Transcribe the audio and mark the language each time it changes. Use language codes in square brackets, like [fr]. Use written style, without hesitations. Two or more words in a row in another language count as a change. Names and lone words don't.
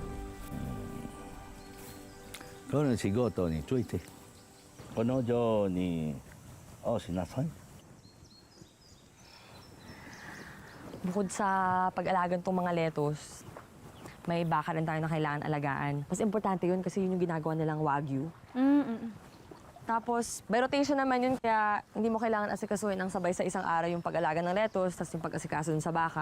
[ja] 今日の仕事についてこのようにおしなさい。 [tl] Bukod sa pag-alagan tong mga lettuce, may baka rin tayo na kailangan alagaan. Mas importante yun kasi yun yung ginagawa nilang Wagyu. Tapos, [en] by rotation [tl] naman yun, kaya hindi mo kailangan asikasuhin ng sabay sa isang araw yung pag-alaga ng lettuce, tapos yung pag-asikaso dun sa baka.